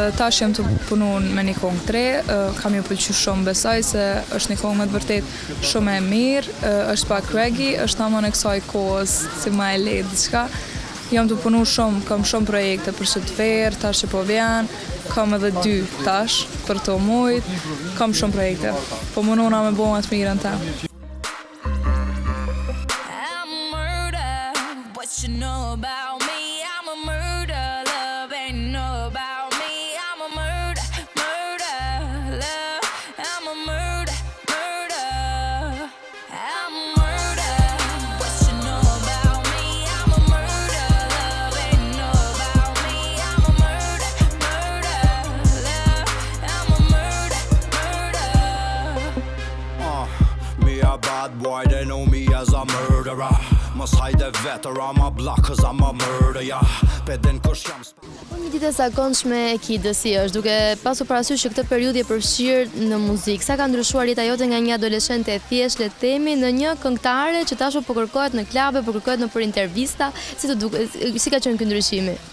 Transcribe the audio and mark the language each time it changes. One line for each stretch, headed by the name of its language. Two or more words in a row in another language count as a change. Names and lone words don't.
Albanian: Tash jam të punuar me një këngë të re, kam ju pëlqyer shumë, besoj se është një këngë me të vërtet shumë e mirë, është pak reggae, është tamam e kësaj kohës, si më e lehtë diçka. Jam të punuar shumë, kam shumë projekte për që të verë, tash që po vjen, kam edhe 2 tash për to mujt, kam shumë projekte, po munona me bo atë mirën ta.
English: You know about me, I'm a murder, love ain't know about me, I'm a murder, love, I'm a murder, I'm a murder, what you know about me, I'm a murder, love ain't know about me, I'm a murder, love, I'm a murder. Me a bad boy, they know me as a murderer.
Albanian: Mos hajde vetër,
English: I'm a block, cause I'm a murder, yeah.
Albanian: Pedin kush jam Një ditë e zakonshme e Kidës si është, duke pasur parasysh që këtë periudhë e përfshirë në muzikë. Sa ka ndryshuar jeta jote nga një adoleshente e thjeshtë, le të themi, në një këngëtare që tashmë po kërkohet në klabe, po kërkohet në për intervista, si ka qenë ky ndryshimi?